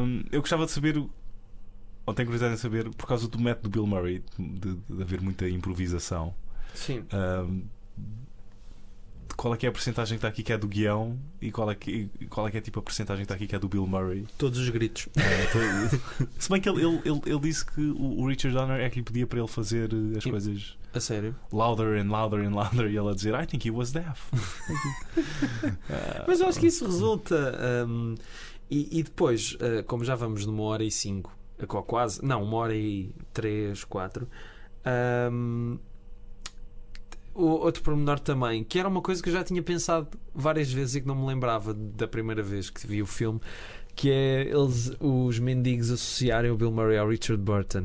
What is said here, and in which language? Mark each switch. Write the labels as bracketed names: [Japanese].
[Portuguese] Eu gostava de saber, ou tenho curiosidade em saber, por causa do método do Bill Murray, de haver muita improvisação. Sim. Qual é que é a porcentagem que está aqui que é do guião e qual é que é tipo a porcentagem que está aqui que é do Bill Murray? Todos os gritos. Se bem que ele disse que o Richard Donner é que lhe pedia para ele fazer as coisas a sério? [English] Louder and louder and louder [Portuguese] e ele a dizer [English] I think he was deaf. [Portuguese] Mas eu acho que isso resulta e depois, como já vamos numa hora e 5, quase, não, 1 hora e 3, 4, o outro pormenor também, que era uma coisa que eu já tinha pensado várias vezes e que não me lembrava da primeira vez que vi o filme, que é os mendigos associarem o Bill Murray ao Richard Burton.